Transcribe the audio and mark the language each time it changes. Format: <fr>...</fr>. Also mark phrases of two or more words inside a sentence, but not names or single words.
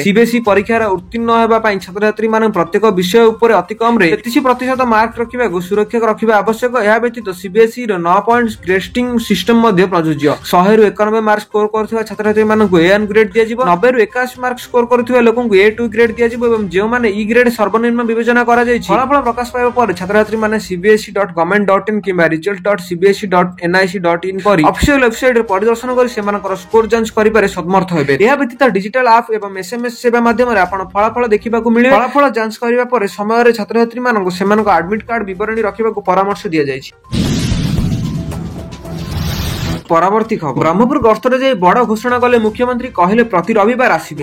<or>ସିବିଏସ୍ଇ ପରୀକ୍ଷାରେ ଉତ୍ତୀର୍ଣ୍ଣ ହେବା ପାଇଁ ଛାତ୍ରଛାତ୍ରୀମାନେ ପ୍ରତ୍ୟେକ ବିଷୟ ଉପରେ ଅତି କମରେ 33% ମାର୍କ ରଖିବାକୁ ସୁରକ୍ଷା ରଖିବା ଆବଶ୍ୟକ। ଏହା ବ୍ୟତୀତ ସିବିଏସ୍ଇର 9 ପଏଣ୍ଟ ଗ୍ରେଡିଂ ସିଷ୍ଟମ ମଧ୍ୟ ପ୍ରଯୁଜ୍ୟ। 100ରୁ 91 ମାର୍କ ସ୍କୋର କରୁଥିବା ଛାତ୍ରଛାତ୍ରୀମାନଙ୍କୁ A1 ଗ୍ରେଡ୍ ଦିଆଯିବ। 90ରୁ 81 ମାର୍କ ସ୍କୋର କରୁଥିବା ଲୋକଙ୍କୁ A2 ଗ୍ରେଡ୍ ଦିଆଯିବ ଏବଂ ଯେଉଁମାନେ E ଗ୍ରେଡ୍ ସର୍ବନିମ୍ନ ବିବେଚନା କରାଯାଇଛି। ଫଳାଫଳ ପ୍ରକାଶ ପାଇବା ପରେ ଛାତ୍ରଛାତ୍ରୀମାନେ cbse.government.in କିମ୍ବା result.cbse.nic.in ପରି ଅଫିସିଆଲ ୱେବସାଇଟରେ ପରିଦର୍ଶନ କରି ସେମାନଙ୍କର ସ୍କୋର ଯାଞ୍ଚ କରିବାରେ ସମର୍ଥ ହେବେ। ଏହା ବ୍ୟତୀତ ଡିଜିଟାଲ ଆପ୍ ଏବଂ SMS ସେବା ମାଧ୍ୟମରେ ଆପଣ ଫଳାଫଳ ଦେଖିବାକୁ ମିଳିବ। ଫଳାଫଳ ଯାଞ୍ଚ କରିବା ପରେ ସମୟରେ ଛାତ୍ରଛାତ୍ରୀମାନଙ୍କୁ ସେମାନଙ୍କ ଆଡମିଟ୍ କାର୍ଡ ବିବରଣୀ ରଖିବାକୁ ପରାମର୍ଶ ଦିଆଯାଇଛି। ପରବର୍ତ୍ତୀ ଖବର ବ୍ରହ୍ମପୁର ଗସ୍ତରେ ଯାଇ ବଡ ଘୋଷଣା କଲେ ମୁଖ୍ୟମନ୍ତ୍ରୀ, କହିଲେ ପ୍ରତି ରବିବାର ଆସିବେ।</or>